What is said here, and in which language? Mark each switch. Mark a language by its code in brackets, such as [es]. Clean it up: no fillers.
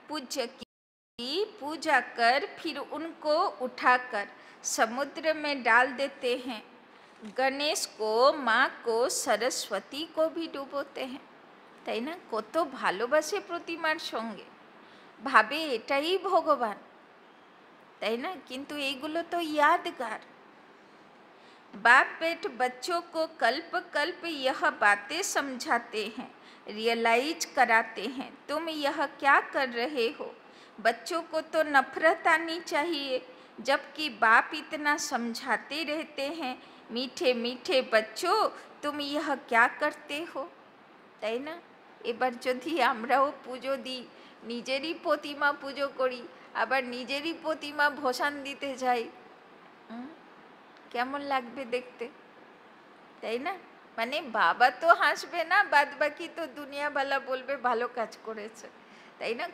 [hi] पूज्य की पूजा कर फिर उनको उठाकर समुद्र में डाल देते हैं। गणेश को, माँ को, सरस्वती को भी डुबोते हैं, [bn] তাই না। কত ভালোবাসে প্রতিমার সঙ্গে, ভাবে এটাই ভগবান, তাই না। কিন্তু এইগুলো তো यादगार। [hi] बाप बेट बच्चों को कल्प कल्प यह बातें समझाते हैं, रियलाइज कराते हैं, तुम यह क्या कर रहे हो। बच्चों को तो नफरत आनी चाहिए, जबकि बाप इतना समझाते रहते हैं, मीठे मीठे बच्चों तुम यह क्या करते हो, [bn] তাই না। এবার যদি আমরাও পুজো দিই, নিজেরই প্রতিমা পুজো করি, আবার নিজেরই প্রতিমা ভসান দিতে যাই, কেমন লাগবে দেখতে, তাই না। মানে বাবা তো হাসবে না, বাদ বাকি তো দুনিয়াওয়ালা বলবে ভালো কাজ করেছে, তাই না।